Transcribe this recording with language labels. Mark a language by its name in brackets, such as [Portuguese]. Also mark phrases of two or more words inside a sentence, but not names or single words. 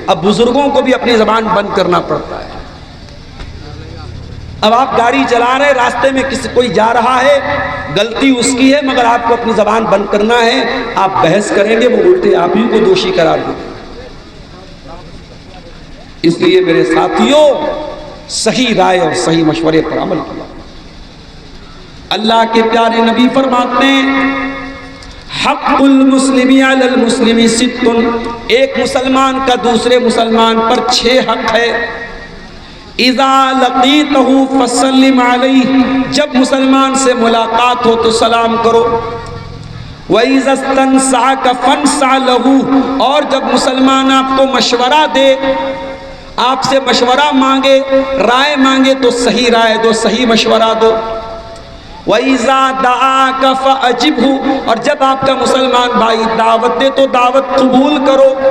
[Hindi] अब बुजुर्गों को भी अपनी ज़बान बंद करना पड़ता है। अब आप गाड़ी चला रहे, रास्ते में किसी कोई जा रहा है, गलती उसकी है, मगर आपको अपनी ज़बान बंद करना है। आप बहस करेंगे, वो उल्टे आप ही को दोषी करार देंगे। इसलिए मेरे साथियों, सही राय और सही मशवरे पर अमल किया। अल्लाह के प्यारे नबी फरमाते हैं, [Arabic] حق المسلم على المسلم ست, [Hindi] एक मुसलमान का दूसरे मुसलमान पर 6 हक है। [Arabic] إذا لقيته فسلم عليه, [Hindi] जब मुसलमान से मुलाकात हो तो सलाम करो। [Arabic] وإذا استنصحك فانصح له, [Hindi] और जब मुसलमान आपको मशवरा दे, आपसे मशवरा मांगे, राय मांगे, तो सही राय दो, सही मशवरा दो। [Arabic] وإذا دعاك فأجبه, [Hindi] और जब आपका मुसलमान भाई दावत दे तो दावत कबूल करो।